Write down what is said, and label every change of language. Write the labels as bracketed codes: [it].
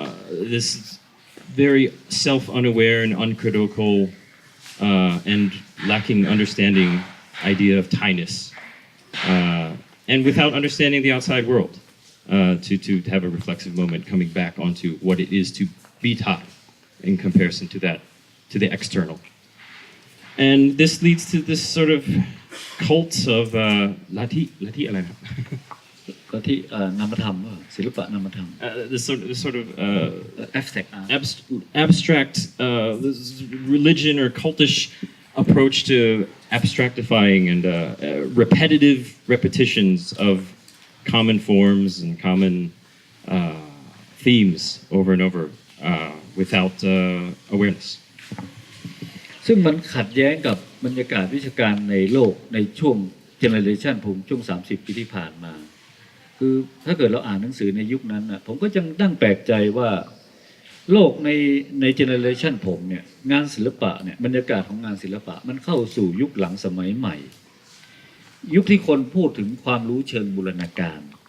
[en] This very self-unaware and uncritical and lacking understanding idea of Thainess, and without understanding the outside world, to have a reflexive moment coming back onto what it is to be Thai in comparison to the external. And this leads to this sort of cult of Lati [th] อะไรครับ ก็ที่นามธรรมศิลปะนามธรรม [en] this sort of abstract art. abstract this religion or cultish approach to abstractifying and repetitive repetitions of common forms and common themes over and over without awareness. [th] ซึ่งมันขัดแย้งกับบรรยากาศวิชาการในโลกในช่วงเจเนอเรชันผมช่วง30 ปีที่ผ่านมาคือถ้าเกิดเราอ่านหนังสือในยุคนั้นนะผมก็ยังนั่งแปลกใจว่าโลกในเจเนอเรชันผมเนี่ยงานศิลปะเนี่ยบรรยากาศของงานศิลปะมันเข้าสู่ยุคหลังสมัยใหม่ยุคที่คนพูดถึงความรู้เชิงบูรณาการ